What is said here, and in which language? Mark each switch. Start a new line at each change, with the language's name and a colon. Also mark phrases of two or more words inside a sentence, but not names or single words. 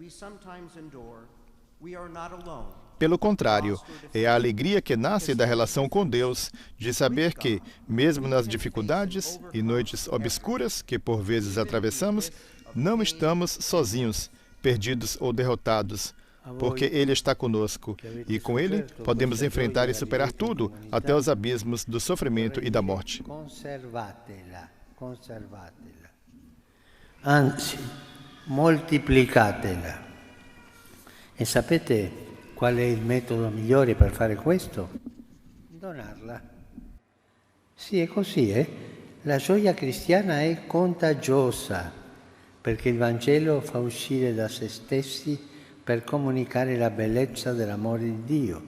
Portuguese: Pelo contrário, é a alegria que nasce da relação com Deus, de saber que, mesmo nas dificuldades e noites obscuras que por vezes atravessamos, não estamos sozinhos, perdidos ou derrotados, porque Ele está conosco, e com Ele podemos enfrentar e superar tudo, até os abismos do sofrimento e da morte.
Italian: Conservatela. Anzi, moltiplicatela. E sapete qual è il metodo migliore per fare questo? Donarla. Sì, è così, La gioia cristiana è contagiosa, perché il Vangelo fa uscire da se stessi per comunicare la bellezza dell'amore di Dio.